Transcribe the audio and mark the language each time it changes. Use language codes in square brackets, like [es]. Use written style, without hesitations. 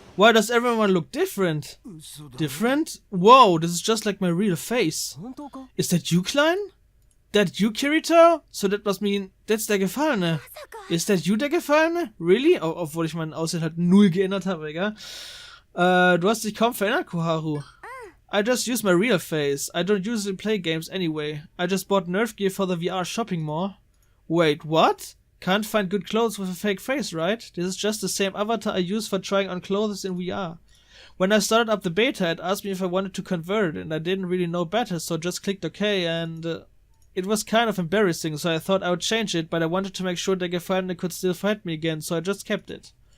[en] Why does everyone look different? Different? Whoa, this is just like my real face. Is that you, Klein? That you, Kirito? So that must mean that's der Gefallene. Is that you, der Gefallene? Really? [de] Oh, obwohl ich mein Aussehen halt null geändert habe, egal. Du hast dich kaum verändert, Koharu. [en] I just use my real face. I don't usually play games anyway. I just bought nerf gear for the VR shopping mall. Wait, what? Can't find good clothes with a fake face, right? This is just the same avatar I use for trying on clothes in VR. When I started up the beta, it asked me if I wanted to convert it, and I didn't really know better, so just clicked OK, and it was kind of embarrassing, so I thought I would change it, but I wanted to make sure that Gefallene could still fight me again, so I just kept it.